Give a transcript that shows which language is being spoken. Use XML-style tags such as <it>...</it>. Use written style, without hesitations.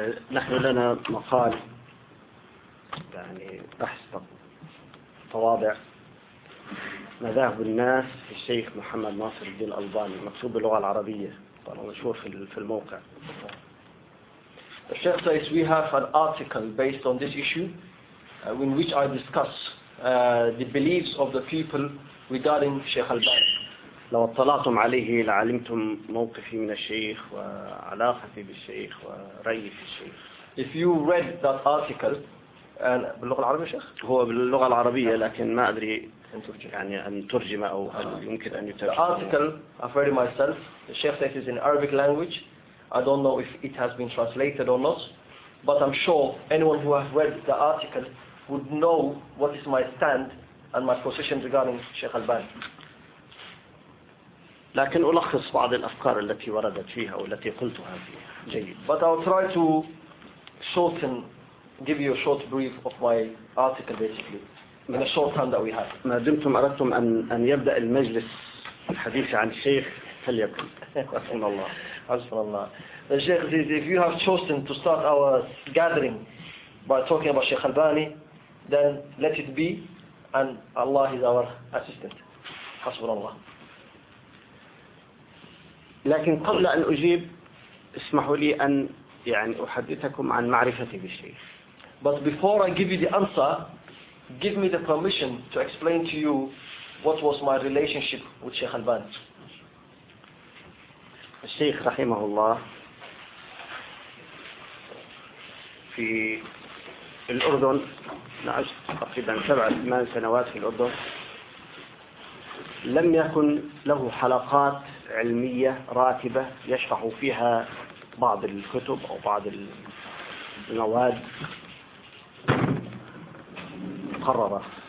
<ar>نحن لنا مقال يعني بحث تواضع مذاهب الناس في الشيخ محمد ناصر الدين الألباني، مكتوب باللغة العربية، طبعا مشهور في الموقع.</ar> <en>The Sheikh says we have an article based on this issue in which I discuss the beliefs of the people regarding Sheikh Al-Bani.</en> <ar>لو اطلعتم عليه لعلمتم موقفي من الشيخ وعلاقتي بالشيخ ورأيي في الشيخ.</ar> <en>If you read that article,</en> <ar>باللغة العربية شيخ؟ هو باللغة العربية لكن ما أدري يعني أن ترجم أو يمكن أن يترجم.</ar> <en>The article I've read it myself. The Sheikh says it's in Arabic language. I don't know if it has been translated or not, but I'm sure anyone who has read the article would know what is my stand and my position regarding Sheikh Albani.</en> <ar>لكن ألخص بعض الأفكار التي وردت فيها والتي قلتها فيها. جيد.</ar> <en>But I'll try to shorten, give you a short brief of my article basically. In a short time that we have.</en> <ar>ما دمتم أردتم أن يبدأ المجلس الحديث عن الشيخ فليكن. حسبنا الله. حسبنا الله.</ar> <en>The Sheikh says, if you have chosen to start our gathering by talking about Sheikh Albani, then let it be, and Allah is our assistant.</en> <ar>حسبنا الله. لكن قبل أن أجيب اسمحوا لي أن يعني أحدثكم عن معرفتي بالشيخ.</ar> <en>But before I give you the answer, give me the permission to explain to you what was my relationship with Sheikh Albani.</en> <ar>الشيخ رحمه الله في الأردن عشت تقريبا 7-8 سنوات في الأردن. لم يكن له حلقات علمية راتبة يشرح فيها بعض الكتب أو بعض المواد مقررة.</ar>